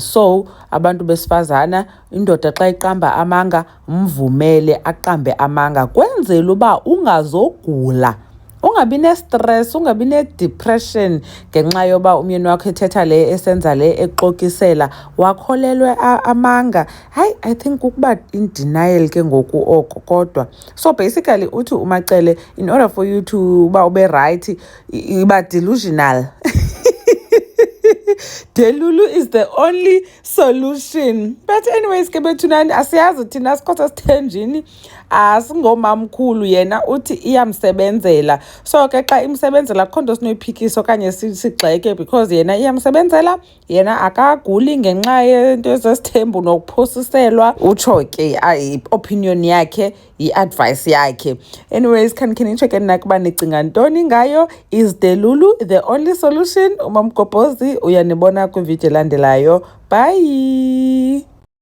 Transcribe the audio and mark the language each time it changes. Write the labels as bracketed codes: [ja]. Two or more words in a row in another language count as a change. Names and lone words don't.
[xh] So abantu besifazana, indoda xa iqamba amanga mvumele aqambe amanga kwenzela uba ungazogula ungabi ne-stress, ungabi ne-depression ngenxa yoba umyeni wakho ethetha le esenza le exokisela wakholelwe amanga. Hayi, [en] I think [xh] ukuba [en] in denial [xh] ke ngoku oko kodwa. [en] So basically [xh] uthi uMacele, [en] in order for you to [xh] uba ube [en] right, iba delusional. Delulu is the only solution. But anyways, [xh] ke bethunani asiyazi thina sikhosa sithenjini asingomamkhulu yena uthi iyamsebenzela. So ke xa imsebenzela akho nto sinoyiphikisa okanye sigxeke because yena iyamsebenzela, yena akaguli ngenxa yento ezesithembu nokuphosiselwa. Utsho ke i-opinion yakhe, i-advice yakhe. Anyways, can nicheck nakuba nicinga ntoni ngayo? [en] Is Delulu the only solution? [xh] Umamgobhozi uyanibona kwivideo elandelayo. Bye.